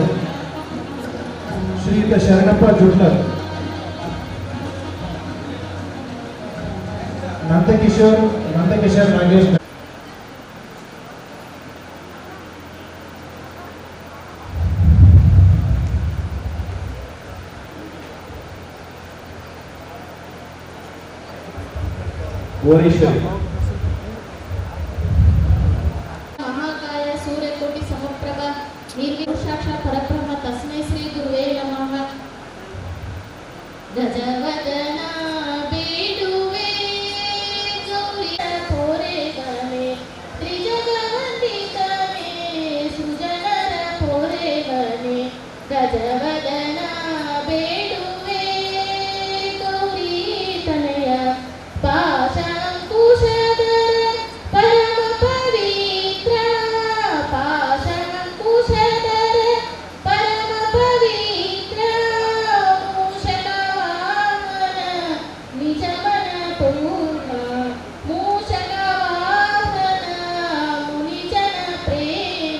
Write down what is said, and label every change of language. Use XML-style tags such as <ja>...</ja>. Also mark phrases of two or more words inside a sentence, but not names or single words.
<kn>ಶ್ರೀಯುತ ಶರಣಪ್ಪ ಜುಟ್ಲರ್, ನಂದಕಿಶೋರ್ ನಾಗೇಶ್, ಭುವನೇಶ್ವರಿ.</kn> <sa>ಮಹಾಕಾಯ ಸೂರ್ಯಕೋಟಿ ಸಮಪ್ರಭ ನಿರ್ವಿಶಾಕ್ಷ ಪರಬ್ರಹ್ಮ ತಸ್ಮೈ ಶ್ರೀ ಗುರುವೇ ನಮಃ.</sa> <kn>ಗಜವದನ ಬೇಡುವೆ ಗೌರಿಯ ಪೋರೆಗನೆ, ತ್ರಿಜಗವಂದಿತನೆ ಸುಜನರ ಪೋರೆಗನೆ. ಗಜವದನ ಬೇಡುವೆ ಗೌರಿ ತನಯ, ಪಾಶಂಕುಶಧರ ಪರಮ ಪವಿತ್ರ, ಪಾಶಂಕುಶಧರ ಪರಮ ಪವಿತ್ರ, ಮೂಷಕವಾಹನ ನಿಜಮನ ಪೂರ್ಣ, ಮೂಷಕವಾಹನ ಮುನಿಜನ ಪ್ರೇಮ.</kn>